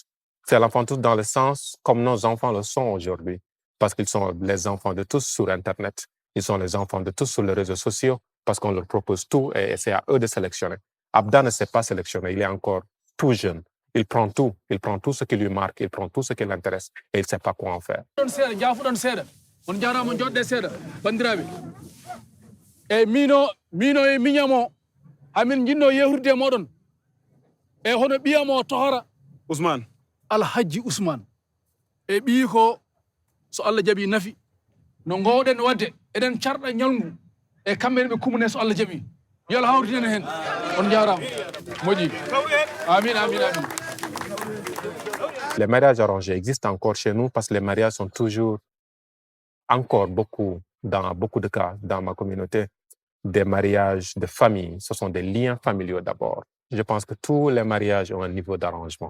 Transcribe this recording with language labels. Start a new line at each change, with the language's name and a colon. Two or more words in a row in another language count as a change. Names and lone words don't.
French: C'est l'enfant de tous dans le sens comme nos enfants le sont aujourd'hui. Parce qu'ils sont les enfants de tous sur Internet. Ils sont les enfants de tous sur les réseaux sociaux parce qu'on leur propose tout et c'est à eux de sélectionner. Abda ne sait pas sélectionner. Il est encore tout jeune. Il prend tout ce qui lui marque, il prend tout ce qui l'intéresse et il ne sait pas quoi en faire.
Fula: mino e miñamo amin jinno yehurde moɗon e hono ɓiyamo tohora Ousmane. Alhaji Ousmane e ɓii ko so Allah jaɓi nafi no gowɗen wadde eɗen carɗa ñalngu e kamɓe ɓe kumne so Allah jaɓi yo Allah hawrinen hen on jarama moƴƴi amin amin amin.
French: Les mariages arrangés existent encore chez nous parce que les mariages sont toujours encore dans beaucoup de cas dans ma communauté, des mariages de famille. Ce sont des liens familiaux d'abord. Je pense que tous les mariages ont un niveau d'arrangement.